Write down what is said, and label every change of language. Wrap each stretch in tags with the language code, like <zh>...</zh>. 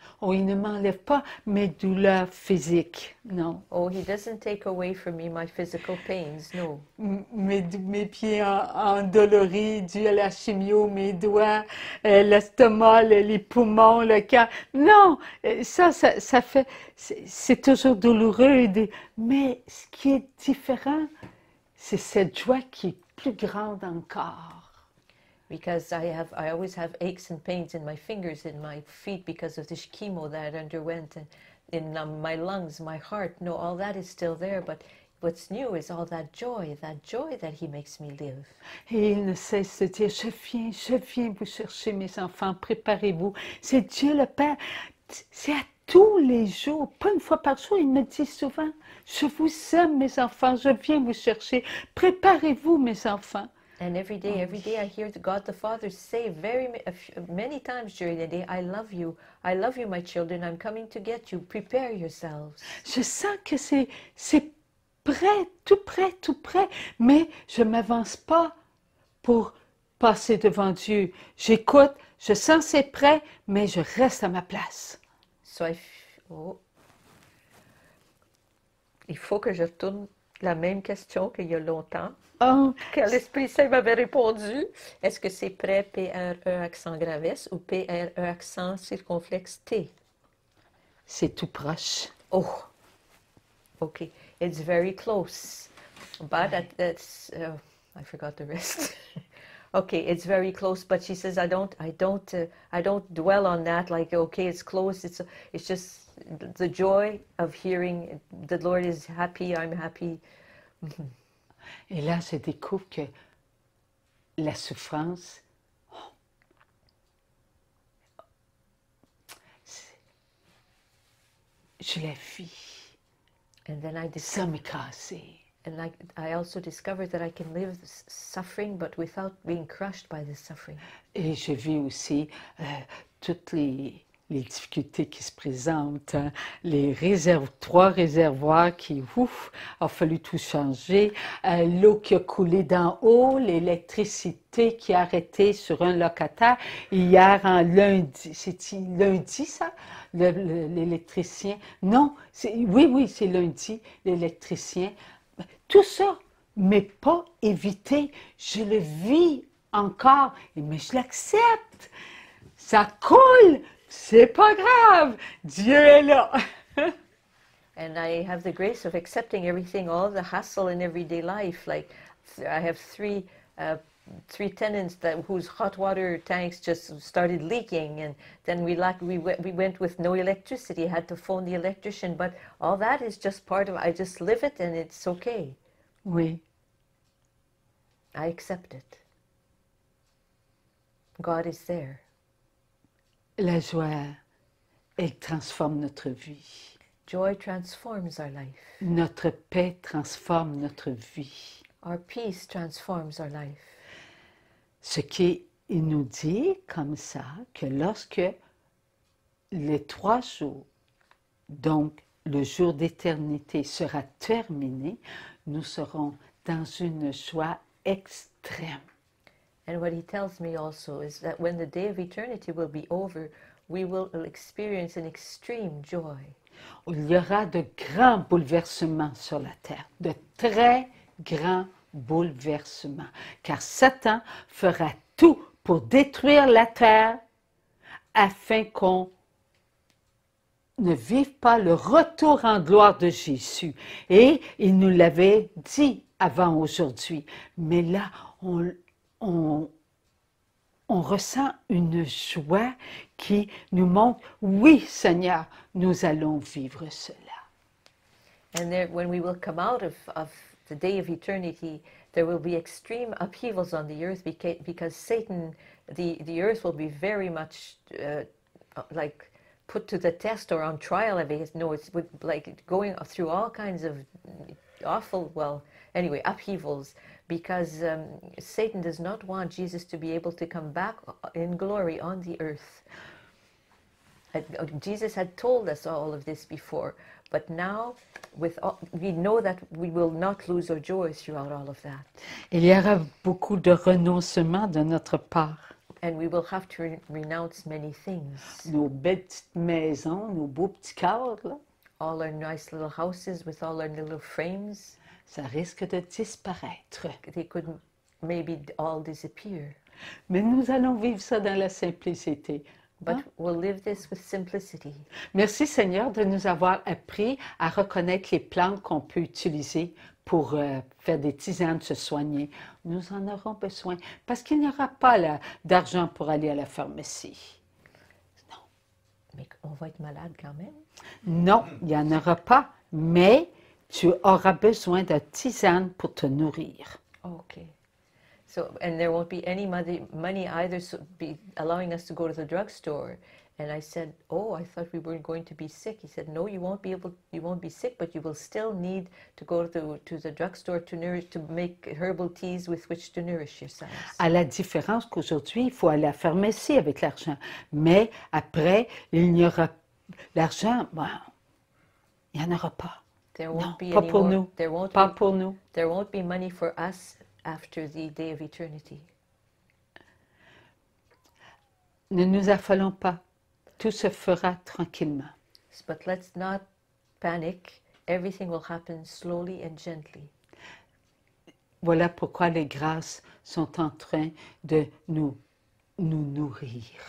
<fr>Oh, il ne m'enlève pas mes douleurs physiques, non.</fr> <en>Oh, he doesn't take away from me my physical pains, no.</en> <fr>Mes pieds endoloris dû à la chimio, mes doigts, l'estomac, les poumons, le cœur. Non, ça fait, c'est toujours douloureux. Mais ce qui est différent, c'est cette joie qui est plus grande encore.</fr> <en>Because I always have aches and pains in my fingers, in my feet because of this chemo that I underwent, and in my lungs, my heart. No, all that is still there, but what's new is all that joy that he makes me live.</en> <fr>Et il ne cesse de dire, je viens vous chercher mes enfants, préparez-vous. C'est Dieu le Père, c'est à tous les jours, pas une fois par jour, il me dit souvent, je vous aime mes enfants, je viens vous chercher, préparez-vous mes enfants.</fr> <en>And every day I hear God the Father say many times during the day, I love you, my children, I'm coming to get you, prepare yourselves.</en> <fr>Je sens que c'est prêt, tout prêt, mais je ne m'avance pas pour passer devant Dieu. J'écoute, je sens c'est prêt, mais je reste à ma place. So il faut que je retourne la même question qu'il y a longtemps. Oh, Que l'Esprit Saint m'avait répondu. Est-ce que c'est prêt P-R-E accent grave S ou P-R-E accent circonflexe T? c'est tout proche.</fr> <en>Oh, okay. It's very close. But that's I forgot the rest. Okay, it's very close. But she says I don't dwell on that. Like okay, it's close. It's just the joy of hearing the Lord is happy. I'm happy.</en> <fr>Et là, je découvre que la souffrance, je la vis</fr> <en>And then</en> <fr>sans m'écraser.</fr> <en>And I also discovered that I can live suffering, but without being crushed by the suffering.</en> <fr>Et je vis aussi toutes les difficultés qui se présentent, hein, trois réservoirs qui, a fallu tout changer, l'eau qui a coulé d'en haut, l'électricité qui a arrêté sur un locataire. Hier, en lundi, c'est lundi ça, l'électricien? Non, oui, c'est lundi, l'électricien. Tout ça, mais pas évité. Je le vis encore, mais je l'accepte. Ça coule. C'est pas grave, Dieu est là.</fr> <en>And I have the grace of accepting everything, all the hassle in everyday life. Like I have three tenants whose hot water tanks just started leaking, and then we went with no electricity. Had to phone the electrician, but all that is just part of. I just live it, and it's okay.</en> <fr>Oui.</fr> <en>I accept it. God is there.</en> <fr>La joie, elle transforme notre vie.</fr> <en>Joy transforms our life.</en> <fr>Notre paix transforme notre vie.</fr> <en>Our peace transforms our life.</en> <fr>Ce qui nous dit comme ça, que lorsque les 3 jours, donc le jour d'éternité sera terminé, nous serons dans une joie extrême.</fr> <en>And what he tells me also is that when the day of eternity will be over, we will experience an extreme joy.</en> <fr>Il y aura de grands bouleversements sur la terre, de très grands bouleversements, car Satan fera tout pour détruire la terre afin qu'on ne vive pas le retour en gloire de Jésus. Et il nous l'avait dit avant aujourd'hui, mais là, on ressent une joie qui nous montre, oui Seigneur, nous allons vivre cela.</fr> <en>And there, when we will come out of the day of eternity, there will be extreme upheavals on the earth because Satan, the earth will be very much like put to the test or on trial. No, it's like going through all kinds of awful, well, anyway, upheavals, because Satan does not want Jesus to be able to come back in glory on the earth. Jesus had told us all of this before, but now we know that we will not lose our joy throughout all of that.</en> <fr>Il y aura beaucoup de renoncements de notre part.</fr> <en>And we will have to renounce many things.</en> <fr>Nos belles petites maisons, nos beaux petits cadres, là,</fr> <en>All our nice little houses with all our little frames,</en> <fr>ça risque de disparaître.</fr> <en>they could maybe all disappear.</en> <fr>Mais nous allons vivre ça dans la simplicité.</fr> <en>But we'll live this with simplicity.</en> <fr>Merci Seigneur de nous avoir appris à reconnaître les plantes qu'on peut utiliser pour faire des tisanes, se soigner. Nous en aurons besoin parce qu'il n'y aura pas d'argent pour aller à la pharmacie. Mais on va être malade quand même. Non, il n'y en aura pas, mais tu auras besoin de tisane pour te nourrir.</fr> <en>Okay. So, and there won't be any money either be allowing us to go to the drugstore. And I said, oh, I thought we weren't going to be sick. He said, no, you won't be sick, but you will still need to go to the drugstore to make herbal teas with which to nourish yourselves.</en> <fr>À la différence qu'aujourd'hui, il faut aller à la pharmacie avec l'argent. Mais après, il n'y aura l'argent, bon, il n'y en aura pas.</fr> <en>There won't</en> <fr>Non,</fr> <en>be</en> <fr>pas</fr> <en>any</en> <fr>pour</fr> <en>more,</en> <fr>nous.</fr> <en>There won't</en> <fr>Pas</fr> <en>be,</en> <fr>pour nous.</fr> <en>There won't be money for us after the day of eternity.</en> <fr>Ne nous affolons pas. Tout se fera tranquillement.</fr> <en>But let's not panic. Everything will happen slowly and gently.</en> <fr>Voilà pourquoi les grâces sont en train de nous nourrir.</fr>